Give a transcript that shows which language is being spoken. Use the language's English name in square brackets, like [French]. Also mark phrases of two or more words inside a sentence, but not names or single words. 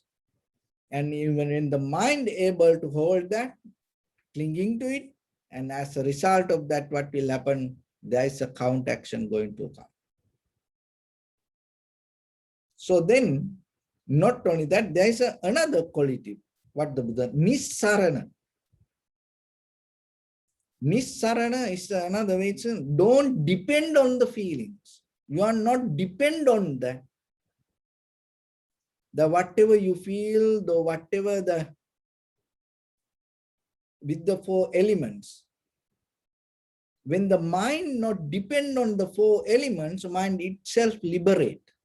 [English] And even when the mind able to hold that, clinging to it, and as a result of that, what will happen? There is a count action going to come. So then, not only that, there is another quality. What the Buddha? Nissarana. Nissarana is another way. Don't depend on the feelings. You are not depend on that. The whatever you feel, the whatever with the four elements. When the mind not depend on the four elements, mind itself liberate.